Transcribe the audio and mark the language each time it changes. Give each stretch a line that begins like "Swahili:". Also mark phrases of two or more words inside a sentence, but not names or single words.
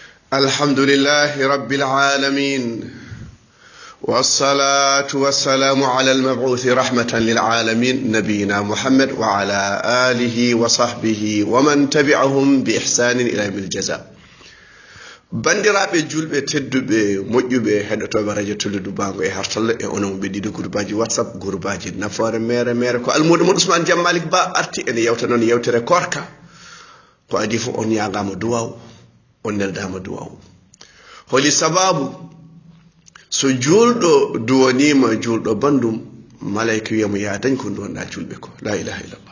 Arabic: الحمد لله رب العالمين والصلاة والسلام على المبعوث رحمة للعالمين نبينا محمد وعلى آله وصحبه ومن تبعهم بإحسان إلى يوم الجزاء.
Fula: bandiraɓe julɓe tedduɓe moƴƴuɓe heɗotoɓe radio tolludu bango e hartalla e onon ɓe ɗiɗo groupe whatsapp groupe nafoore mere ko almuɗo mon Ousmane Diam Malick Ba arti ene yewta noon yewtere korka ko adi fof on yagama duwaw on neldama duwaw holi sababu so julɗo duwanima julɗo bandum malayka wiyamo ya dañ ko duwanɗa julɓe ko
Arabic: لا إله إلا الله.